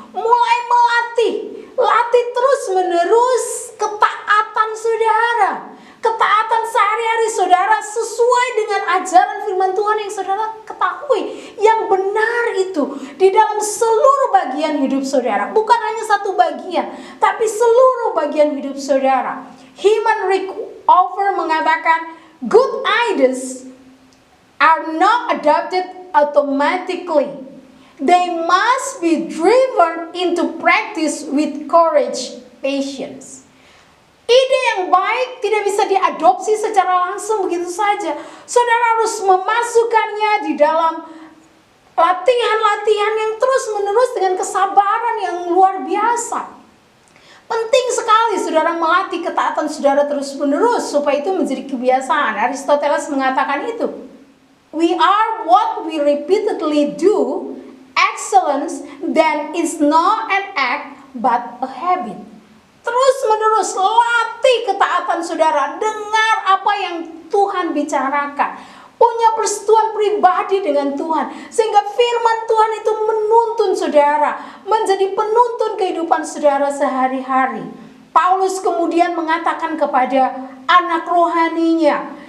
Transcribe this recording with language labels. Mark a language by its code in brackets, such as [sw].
[id] Mulai latih terus menerus ketaatan saudara. Ketaatan sehari-hari saudara sesuai dengan ajaran firman Tuhan yang saudara ketahui. Yang benar itu di dalam seluruh bagian hidup saudara. Bukan hanya satu bagian, tapi seluruh bagian hidup saudara. [en] Heman Rickover mengatakan, good ideas are not adopted automatically. They must be driven into practice with courage, patience. [id] Ide yang baik tidak bisa diadopsi secara langsung begitu saja. Saudara harus memasukkannya di dalam latihan-latihan yang terus-menerus dengan kesabaran yang luar biasa. Penting sekali saudara melatih ketaatan saudara terus-menerus supaya itu menjadi kebiasaan. Aristoteles mengatakan itu. [en] We are what we repeatedly do. Excellence then is not an act but a habit. [id] Terus menerus latih ketaatan saudara. Dengar apa yang Tuhan bicarakan. Punya persetujuan pribadi dengan Tuhan. Sehingga firman Tuhan itu menuntun saudara. Menjadi penuntun kehidupan saudara sehari-hari. Paulus kemudian mengatakan kepada anak rohaninya.